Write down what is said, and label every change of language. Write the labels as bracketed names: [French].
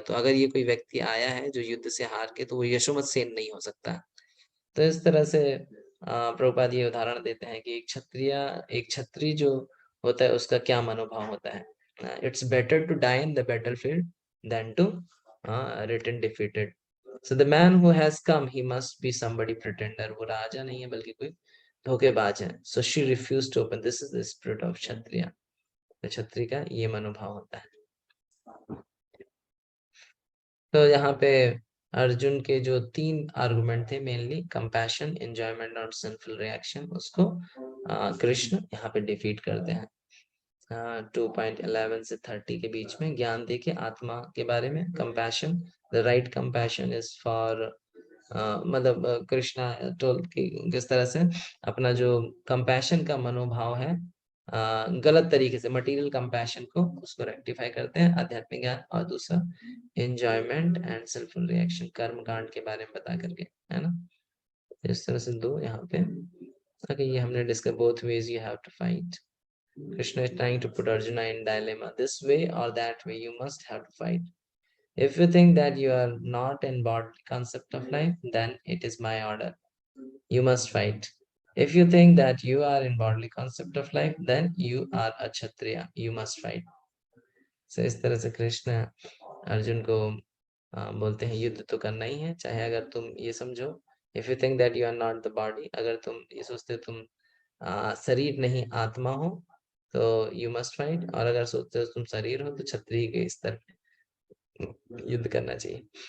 [Hindi] तो अगर ये कोई व्यक्ति आया है जो युद्ध से हार के, तो वो यशोमत सेन नहीं हो सकता। तो इस तरह से प्रभुपाद ये उदाहरण देते हैं कि एक क्षत्रिय जो होता है उसका क्या मनोभाव होता है। [English] It's better to die in the battlefield than to return defeated. So the man who has come, he must be somebody pretender. [Hindi] वो राजा नहीं है बल्कि कोई धोखेबाज है। [English] So she refused to open. This is the spirit of kshatriya. [Hindi] तो क्षत्रिय का ये मनोभाव होता है। तो यहाँ पे अर्जुन के जो 3 आर्गुमेंट थे, मेनली कंपैशन, एंजॉयमेंट और सिंफुल रिएक्शन, उसको कृष्ण यहाँ पे डिफीट करते हैं। 2.11 से 30 के बीच में ज्ञान देके आत्मा के बारे में, compassion, [English] the right compassion is for, [Hindi] मतलब कृष्णा टोल की किस तरह से अपना जो कंपैशन का मनोभाव है गलत तरीके से मटेरियल कंपैशन को उसको रेक्टिफाई करते हैं आध्यात्मिक ज्ञान, और दूसरा एंजॉयमेंट एंड सिंफुल रिएक्शन कर्म कांड के बारे में बता करके, है ना। इस तरह से दो यहाँ पे ये हमने discuss [English] Both ways you have to fight. Krishna is trying to put Arjuna in dilemma, this way or that way you must have to fight. If you think that you are not in bodily concept of life, then it is my order, you must fight. If you think that you are in bodily concept of life, then you are a Kshatriya, you must fight. [Hindi] So इस तरह से कृष्ण अर्जुन को बोलते हैं युद्ध तो करना ही है, चाहे अगर तुम ये समझो, [English] if you think that you are not the body, [Hindi] अगर तुम ये सोचते तुम शरीर नहीं आत्मा हो, तो [English] you must fight, [Hindi] और अगर सोचते हो तुम शरीर हो तो क्षत्रिय के स्तर पे युद्ध करना चाहिए.